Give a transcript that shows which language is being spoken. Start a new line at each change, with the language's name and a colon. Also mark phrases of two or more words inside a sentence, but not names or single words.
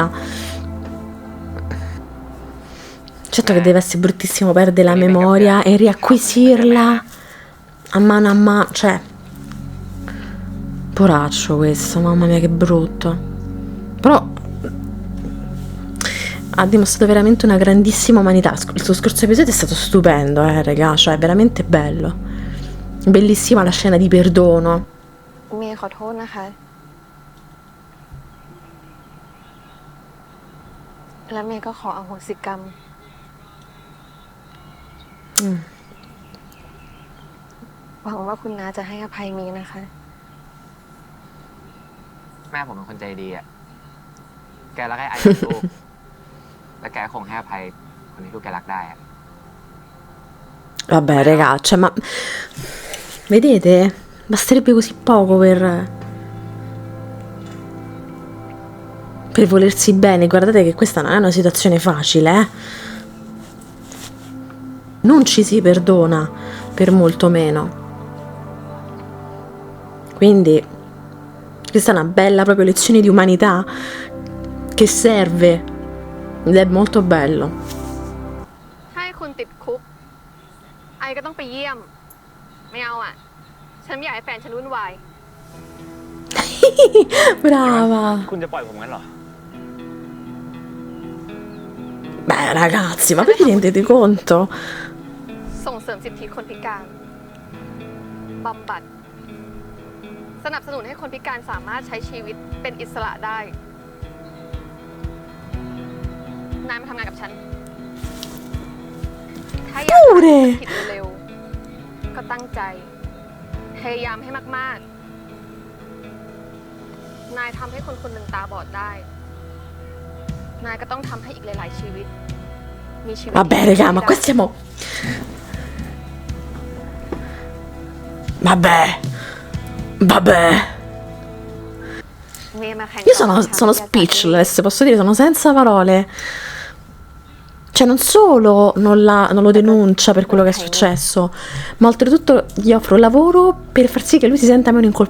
Italian: Certo che deve essere bruttissimo perdere la memoria e riacquisirla a mano, cioè poraccio questo, mamma mia che brutto. Però ha dimostrato veramente una grandissima umanità. Il suo scorso episodio è stato stupendo, raga, cioè veramente bello. Bellissima la scena di perdono.
Thai: เมย์ขอโทษนะคะ และเมย์ก็ขออโหสิกรรม หวังว่าคุณน้าจะให้อภัยเมย์นะคะ แม่ผมเป็นคนใจดีอ่ะ แกรักไอ้ไอ้เป็นลูก และแกคงให้อภัยคนที่ลูกแกรักได้อ่ะ
Italian: Vabbè, raga, cioè, ma vedete? Basterebbe così poco per volersi bene. Guardate che questa non è una situazione facile, eh? Non ci si perdona, per molto meno. Quindi questa è una bella proprio lezione di umanità che serve ed è molto bello.
Thai: ให้คุณติดคุก ไอก็ต้องไปเยี่ยม ไม่เอาอ่ะ ฉันไม่อยากให้แฟนฉันวุ่นวาย
Italian: Brava.
Thai: คุณจะปล่อยผมงั้นเหรอ
Italian: Beh, ragazzi, ma voi vi rendete conto?
Thai: ส่งเสริมสิทธิคนพิการ บำบัด สนับสนุนให้คนพิการสามารถใช้ชีวิตเป็นอิสระได้ นายมาทำงานกับฉัน ถ้าอยากทำผิดเร็วๆ ก็ตั้งใจ พยายามให้มากๆ นายทำให้คนคนหนึ่งตาบอดได้ นายก็ต้องทำให้อีกหลายๆชีวิต มีชีวิต
Italian: Vabbè, raga, ma qua stiamo... Vabbè. Io sono speechless, posso dire, sono senza parole. Cioè, non solo non lo denuncia per quello che è successo, ma oltretutto gli offro lavoro per far sì che lui si senta meno in colpa.